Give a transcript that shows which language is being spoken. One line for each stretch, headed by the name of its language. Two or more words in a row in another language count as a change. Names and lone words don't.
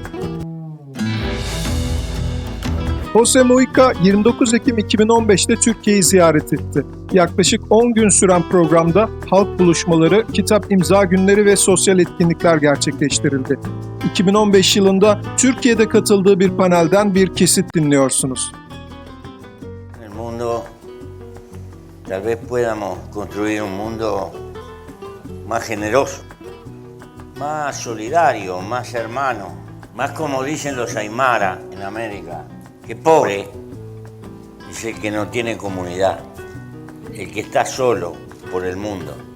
Turkish: José Mujica 29 Ekim 2015'te Türkiye'yi ziyaret etti. Yaklaşık 10 gün süren programda halk buluşmaları, kitap imza günleri ve sosyal etkinlikler gerçekleştirildi. 2015 yılında Türkiye'de katıldığı bir panelden bir kesit dinliyorsunuz.
Spanish: El mundo, tal vez podamos construir un mundo más generoso, más solidario, más hermano, más como dicen los Aymara en América, que pobre es el que no tiene comunidad, el que está solo por el mundo.